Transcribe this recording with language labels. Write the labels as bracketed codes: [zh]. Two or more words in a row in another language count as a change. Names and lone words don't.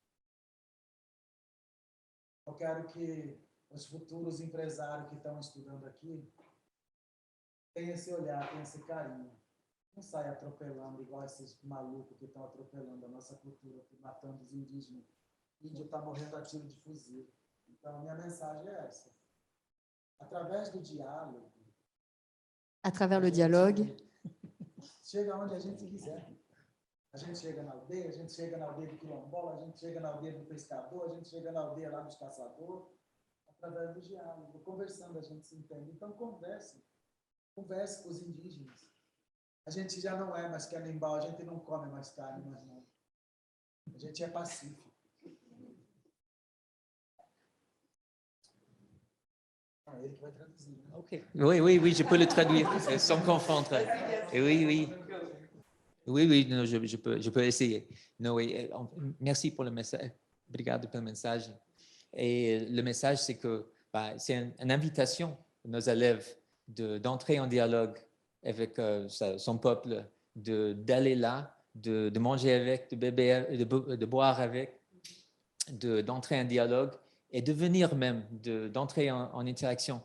[pt] Eu quero que os futuros empresários que estão estudando aqui tenham esse olhar, tenham esse carinho. Não saia atropelando igual esses malucos que estão atropelando a nossa cultura, matando os indígenas. O índio está morrendo a tiro de fuzil. Então, a minha mensagem é essa. Através do diálogo. [fr] À travers le dialogue. [pt] Chega onde a gente quiser. A gente chega na aldeia, a gente chega na aldeia do quilombola, a gente chega na aldeia do pescador, a gente chega na aldeia lá dos caçadores. Através do diálogo. Conversando, a gente se entende. Então, converse. Converse com os indígenas. A gente já não é mais canibal, a gente não come mais carne, mas não. A gente é pacífico. Ah, ele que vai traduzir. Né? Ok. [fr] Oui, je peux le traduire sans confondre. Oui. Oui, non, je peux essayer. Non, oui, merci pour le message. [pt] Obrigado pelo message. [fr] Et le message, c'est que c'est une invitation à nos élèves d'entrer en dialogue avec son peuple, d'aller là, de manger avec, de boire avec, d'entrer en dialogue et de venir même, d'entrer en interaction.